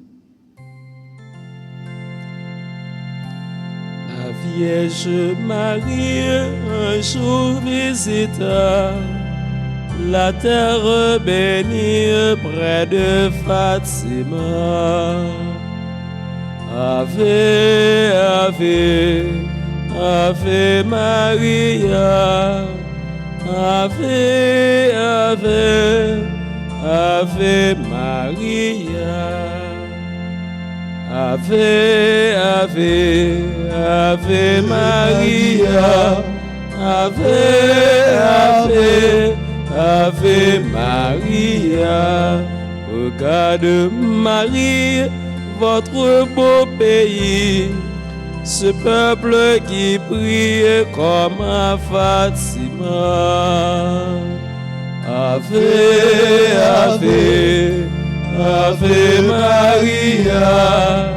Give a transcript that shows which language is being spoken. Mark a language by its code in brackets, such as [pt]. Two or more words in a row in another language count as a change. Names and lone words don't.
[fr] La Vierge Marie un jour visita la terre bénie près de Fatima. [la] Ave, Ave, Ave Maria. Ave, Ave, Ave Maria. Ave, Ave, Ave Maria. Ave, Ave, Ave Maria. [fr] Regarde Marie, votre beau pays, ce peuple qui prie comme à Fatima. [la] Ave, Ave, Ave Maria.